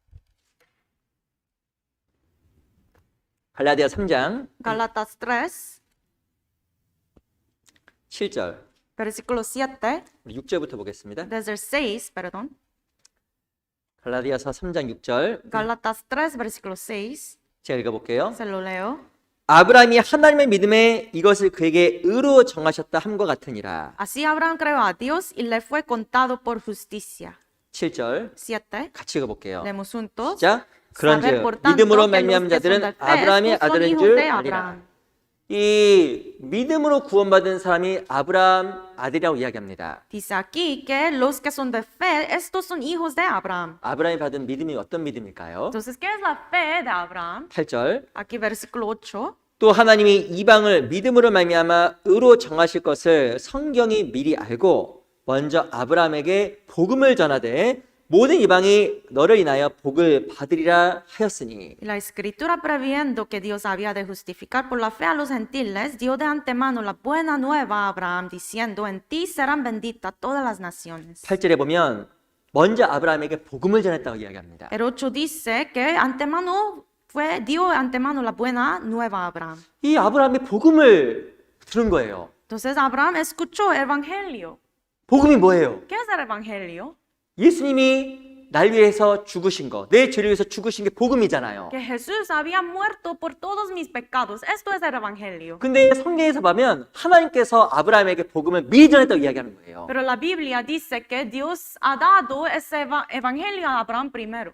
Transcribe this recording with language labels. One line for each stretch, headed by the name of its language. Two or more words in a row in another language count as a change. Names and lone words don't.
Korean: 갈라디아 3장
Spanish: Gálatas 3,
Korean: 7절,
Spanish: versículo 7,
Korean: 우리 6절부터 보겠습니다.
Spanish: desde el 6, perdón.
Korean: 갈라디아서 3장 6절
Spanish: Gálatas 3, versículo 6.
Korean: 제가 읽어볼게요.
Spanish: Se lo leo.
Korean: 아브라함이 하나님의 믿음에 이것을 그에게 의로 정하셨다 함과 같으니라.
Spanish: Así Abraham creyó a Dios y le fue contado por justicia.
Korean: 7절
Spanish: 7.
Korean: 같이 읽어볼게요.
Spanish: Leemos juntos.
Korean: 시작.
Spanish: Saber,
Korean: 그런즉
Spanish: por tanto,
Korean: 믿음으로
Spanish: que los
Korean: 말미암은
Spanish: que son
Korean: 자들은
Spanish: de fe,
Korean: 아브라함의
Spanish: estos son
Korean: 아들인
Spanish: hijos
Korean: 줄
Spanish: de
Korean: 아니라.
Spanish: Abraham.
Korean: 이 믿음으로 구원받은 사람이 아브라함 아들이라고 이야기합니다.
Spanish: Dice aquí que los que son de fe, estos son hijos de Abraham.
Korean: 아브라함이 받은 믿음이 어떤 믿음일까요?
Spanish: Entonces, ¿qué es la fe de Abraham?
Korean: 8절
Spanish: Aquí versículo 8.
Korean: 또 하나님이 이방을 믿음으로 말미암아 의로 정하실 것을 성경이 미리 알고 먼저 아브라함에게 복음을 전하되 모든 이방이 너를 인하여 복을 받으리라 하였으니.
Spanish: Y la escritura, previendo que Dios había de justificar por la fe a los gentiles, dio de antemano la buena nueva a Abraham, diciendo, en ti serán benditas todas las naciones.
Korean: 8절에 보면 먼저 아브라함에게 복음을 전했다고 이야기합니다.
Spanish: El 8 dice que dio antemano la buena nueva a Abraham.
Korean: 이 아브라함이 복음을 들은 거예요.
Spanish: Entonces Abraham escuchó el evangelio.
Korean: 복음이 뭐예요?
Spanish: ¿Qué es el evangelio?
Korean: 예수님이 날 위해서 죽으신 거, 내 죄를 위해서 죽으신 게 복음이잖아요.
Spanish: Que Jesús había muerto por todos mis pecados. Esto es el evangelio.
Korean: 근데 성경에서 보면 하나님께서 아브라함에게 복음을 미리 전했다고 이야기하는 거예요.
Spanish: Pero la Biblia dice que Dios ha dado ese evangelio a Abraham primero.